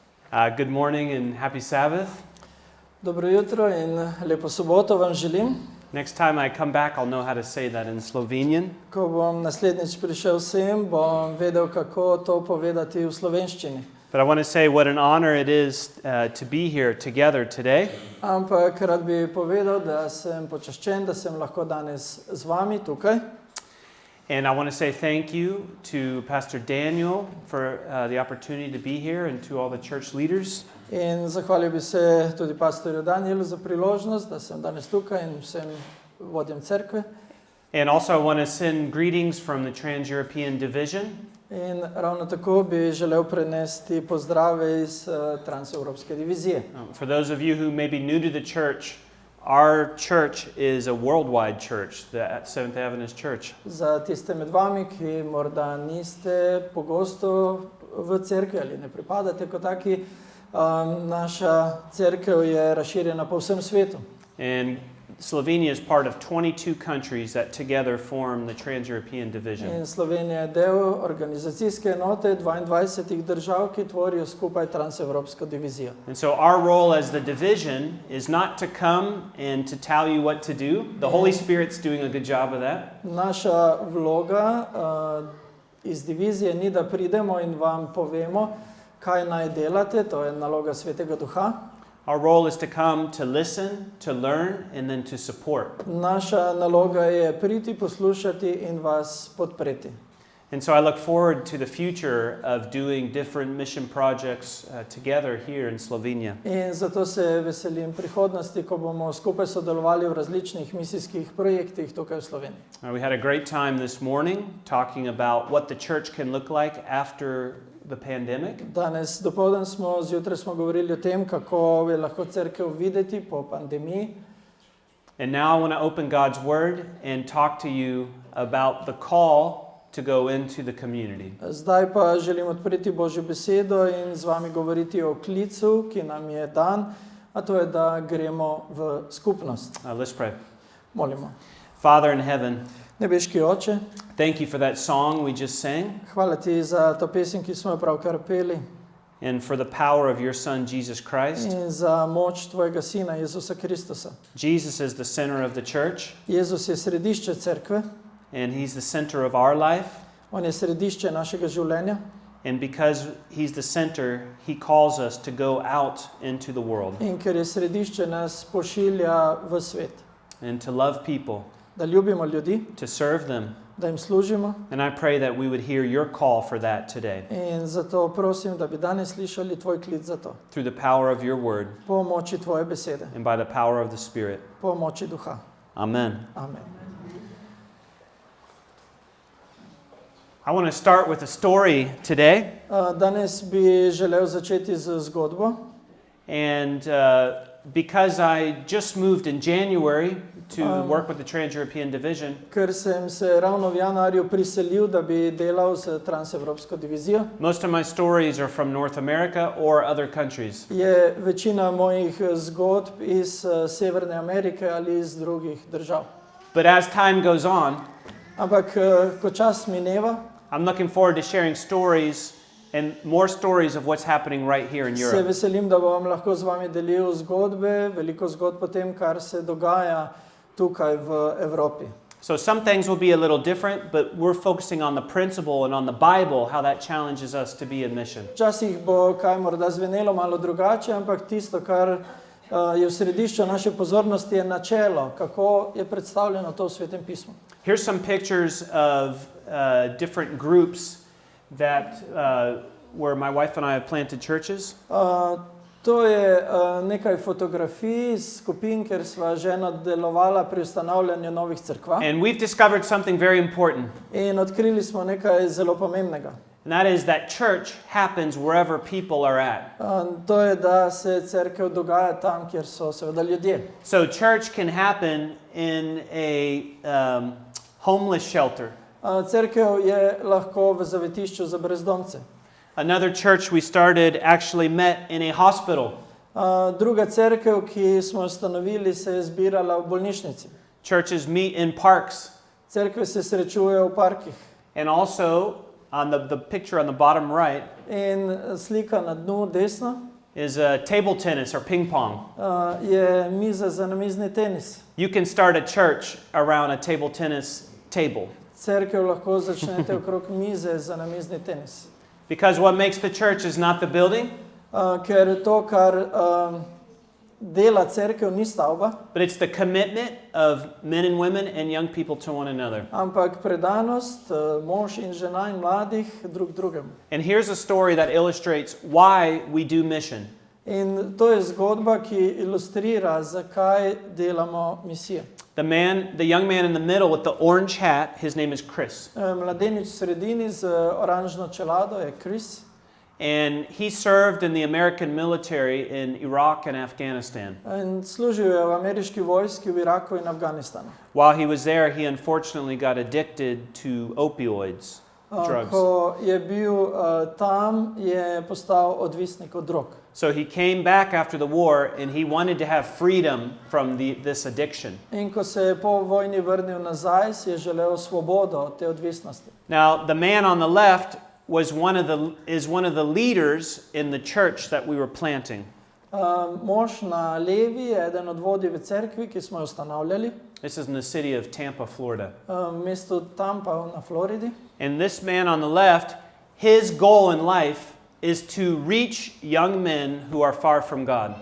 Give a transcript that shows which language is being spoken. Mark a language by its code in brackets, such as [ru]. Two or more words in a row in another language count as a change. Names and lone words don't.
[en] Good morning and happy Sabbath. [sl] Dobro jutro in lepo soboto vam želim. [en] Next time I come back, I'll know how to say that in Slovenian. [sl] Ko bom naslednjič prišel sem, bom vedel, kako to povedati v slovenščini. [en] But I want to say what an honor it is to be here together today. [sl] Ampak rad bi povedal, da sem počaščen, da sem lahko danes z vami tukaj. [en] And I want to say thank you to Pastor Daniel for the opportunity to be here and to all the church leaders. [sl] In zahvalil bi se tudi pastorju Danielu za priložnost, da sem danes tukaj in vsem vodjem cerkve. [en] And also I want to send greetings from the Trans-European Division. [sl] In ravno tako bi želel prenesti pozdrave iz Transevropske divizije. [en] For those of you who may be new to the church, our church is a worldwide church, the Seventh Adventist Church. [sl] Za tiste med vami, ki morda niste pogosto v cerkvi ali ne pripadate kot taki, naša cerkev je razširjena po vsem svetu. [en] And Slovenia is part of 22 countries that together form the Trans-European Division. [sl] In Slovenija je del organizacijske enote 22 držav, ki tvorijo skupaj Transevropsko divizijo. [en] And so our role as the division is not to come and to tell you what to do. The Holy Spirit's doing a good job of that. [sl] Naša vloga iz divizije ni, da pridemo in vam povemo, kaj naj delate, to je naloga Svetega Duha. [en] Our role is to come to listen, to learn, and then to support. [sl] Naša naloga je priti, poslušati in vas podpreti. [en] And so I look forward to the future of doing different mission projects together here in Slovenia. [sl] In zato se veselim prihodnosti, ko bomo skupaj sodelovali v različnih misijskih projektih tukaj v Sloveniji. [en] We had a great time this morning talking about what the church can look like after the pandemic. [sl] Danes dopoldan zjutraj smo govorili o tem, kako je lahko cerkev videti po pandemiji. [en] And now I want to open God's word and talk to you about the call to go into the community. [sl] Zdaj pa želim odpreti Božjo besedo in z vami govoriti o klicu, ki nam je dan, a to je, da gremo v skupnost. [en] Let's pray. [sl] Molimo. [en] Father in heaven, [sl] Nebeški Oče, [en] thank you for that song we just sang [sl] hvala ti za to pesem, ki smo jo pravkar peli, [en] and for the power of your son Jesus Christ. [sl] in za moč tvojega sina Jezusa Kristusa. [en] Jesus is the center of the church, [sl] Jezus je središče cerkve, [en] and he's the center of our life. [sl] on je središče našega življenja. [en] And because he's the center, he calls us to go out into the world [sl] In ker je središče, nas pošilja v svet, [en] and to love people, [sl] da ljubimo ljudi, [en] to serve them. [sl] da jim služimo. [en] And I pray that we would hear your call for that today [sl] In zato prosim, da bi danes slišali tvoj klic za to. [en] through the power of your word [sl] Po moči tvoje besede, [en] and by the power of the Spirit. [sl] po moči duha. [en] Amen. [sl] Amen. [en] I want to start with a story today. [sl] Danes bi želel začeti z zgodbo. [en] And because I just moved in January to work with the Trans-European Division, [sl] Ker sem se ravno v januarju priselil, da bi delal s Transevropsko divizijo, [en] most of my stories are from North America or other countries. [sl] je večina mojih zgodb iz Severne Amerike ali iz drugih držav. [en] But as time goes on, [sl] Ampak ko čas mineva, [en] I'm looking forward to sharing stories and more stories of what's happening right here in [sl] se [en] Europe. [sl] veselim, da bom lahko z vami delil zgodbe, veliko zgodb o tem, kar se dogaja tukaj v Evropi. [en] So some things will be a little different, but we're focusing on the principle and on the Bible, how that challenges us to be in mission. [sl] Včasih bo kaj morda zvenelo malo drugače, ampak tisto, kar je v središču naše pozornosti, je načelo, kako je predstavljeno to v Svetem pismu. [en] Here's some pictures of different groups that where my wife and I have planted churches. [sl] To je nekaj fotografij skupin, ker sva žena delovala pri ustanavljanju novih cerkva. [en] And we've discovered something very important. [sl] In odkrili smo nekaj zelo pomembnega. [en] And that is that church happens wherever people are at. [sl] To je, da se cerkev dogaja tam, kjer so seveda ljudje. [en] So church can happen in a homeless shelter. [sl] Cerkev je lahko v zavetišču za brezdomce. [en] Another church we started actually met in a hospital. [sl] Druga cerkev, ki smo ustanovili, se je zbirala v bolnišnici. [en] Churches meet in parks. [sl] Cerkve se srečujejo v parkih. [en] And also on the picture on the bottom right, [sl] In slika na dnu desno, [en] is table tennis or ping pong. [sl] je miza za namizni tenis. [en] You can start a church around a table tennis table. [sl] Cerkev lahko začnete okrog mize za namizni tenis. [en] Because what makes the church is not the building, [sl] Ker to, kar dela cerkev, ni stavba, [en] but it's the commitment of men and women and young people to one another. [sl] ampak predanost mož in žena in mladih drug drugemu. [en] And here's a story that illustrates why we do mission. [sl] In to je zgodba, ki ilustrira, zakaj delamo misijo. [en] The young man in the middle with the orange hat, his name is Chris. [sl] Mladenič v sredini z oranžno čelado je Chris. [en] And he served in the American military in Iraq and Afghanistan. [sl] In služil je v ameriški vojski v Iraku in Afganistanu. [en] While he was there, he unfortunately got addicted to opioids, drugs. [sl] Ko je bil tam, je postal odvisnik od drog. [en] So he came back after the war and he wanted to have freedom from this addiction. [sl] In ko se je po vojni vrnil nazaj, si je želel svobodo od te odvisnosti. [en] Now, the man on the left is one of the leaders in the church that we were planting. [sl] Mož na levi je eden od vodij v cerkvi, ki smo jo ustanavljali. [en] This is in the city of Tampa, Florida. [sl] V mestu Tampa na Floridi. [en] And this man on the left, his goal in life is to reach young men who are far from God.